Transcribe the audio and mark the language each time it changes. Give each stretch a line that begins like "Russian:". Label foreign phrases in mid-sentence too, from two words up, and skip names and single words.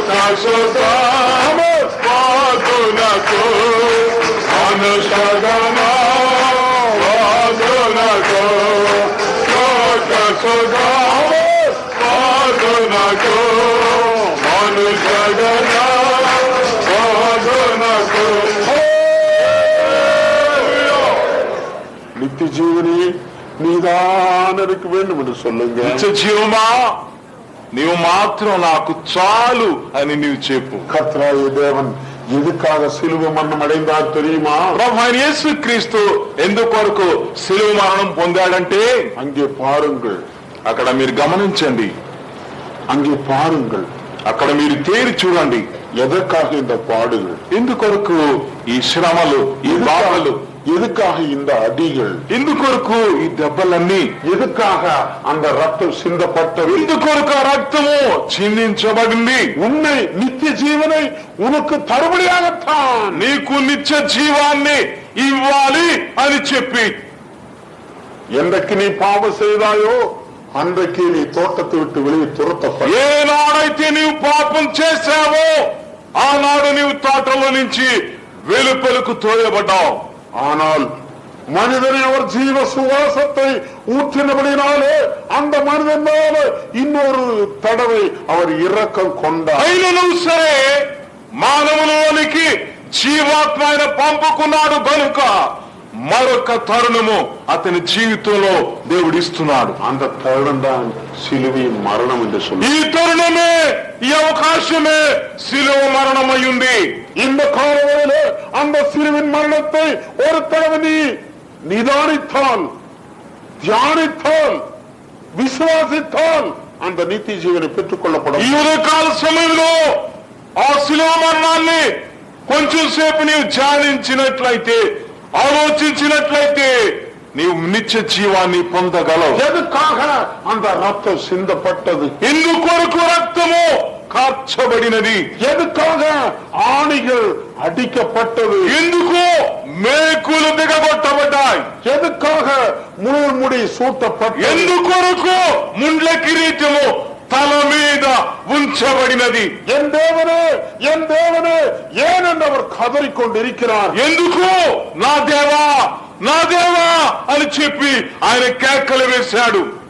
Tamil: శోకామునకు మనుషగణవాదునకు శోకామునకు మనుషగణవాదునకు நித்திய ஜீவனே நீதான் எனக்கு வேண்டும் என்று சொல்லுங்க.
Telugu: నిత్య జీవమా నీవు మాత్రం నాకు చాలు అని నీవు చెప్పు.
Tamil: கர்த்தராகிய தேவன் எதுக்காக சிலுவை மரணம் அடைந்தார் தெரியுமா?
Telugu: ప్రభు యేసుక్రీస్తు ఎందుకొరకు శిలువ మరణం పొందాడంటే
Tamil: அங்கே பாருங்கள்,
Telugu: అక్కడ మీరు గమనించండి,
Tamil: அங்கே பாருங்கள்,
Telugu: అక్కడ మీరు తేరి చూడండి.
Tamil: எதற்காக இந்த பாடுகள்,
Telugu: ఎందుకొరకు ఈ శ్రమలు, ఈ బాధలు,
Tamil: எதுக்காக இந்த அடிகள்,
Telugu: ఎందుకొరకు ఈ దెబ్బలన్నీ,
Tamil: எதுக்காக அந்த ரத்தம் சிந்தப்பட்டது,
Telugu: ఎందుకొరకు ఆ రక్తము చిందించబడింది?
Tamil: உன்னை நித்திய ஜீவனை உனக்கு தருபடியாகத்தான்.
Telugu: నీకు నిత్య జీవాన్ని ఇవ్వాలి అని చెప్పి.
Tamil: என்றைக்கு நீ பாவம் செய்தாயோ அன்றைக்கு நீ தோட்டத்தை விட்டு வெளியே துரத்தப்பட்ட.
Telugu: ఏనాడైతే నీవు పాపం చేశావో ఆనాడు నీవు తోటలో నుంచి వెలుపలకు తోయబడ్డావు.
Tamil: ஆனால் மனிதனை அவர் ஜீவ சுவாசத்தை ஊற்றினபடினாலே அந்த மனிதன் மேல இன்னொரு தடவை அவர் இரக்கம் கொண்டார்.
Telugu: అయినను సరే మానవులోనికి జీవాత్మ ఆయన పంపుకున్నాడు గనుక మరొక తరుణము అతని జీవితంలో దేవుడిస్తున్నాడు.
Tamil: அந்த தருணம் தான் சிலுவையின் மரணம் என்று சொல்லி.
Telugu: ఈ తరుణమే, ఈ అవకాశమే శిలువ మరణమయ్యుంది.
Tamil: இந்த காலவரையிலே அந்த சிலுவின் மரணத்தை ஒரு தடவை நீ நிதானித்தால், தியானித்தால், விசுவாசித்தால் அந்த நித்திய ஜீவனை பெற்றுக் கொள்ளப்படும்.
Telugu: ఈ ఉదయకాల సమయంలో ఆ శిలువ మరణాన్ని కొంచెం సేపు నీవు ధ్యానించినట్లయితే, ఆలోచించినట్లయితే నీవు నిత్య జీవాన్ని పొందగలవు.
Tamil: எதுக்காக அந்த ரத்தம் சிந்தப்பட்டது,
Telugu: ఎందుకొరకు రక్తము కార్చబడినది,
Tamil: எதுக்காக ஆணிகள் அடிக்கப்பட்டது,
Telugu: ఎందుకు మేకులు దిగగొట్టబడ్డాయి,
Tamil: எதுக்காக முடி சூட்டப்பட்டது,
Telugu: ఎందుకొరకు ముండ్ల కిరీటము తల మీద ఉంచబడినది,
Tamil: என் தேவனே என் தேவனே ஏன் என்று அவர் கதறிக்கொண்டிருக்கிறார்.
Telugu: ఎందుకు నా దేవా నా దేవా అని చెప్పి ఆయన కేకలు వేశాడు.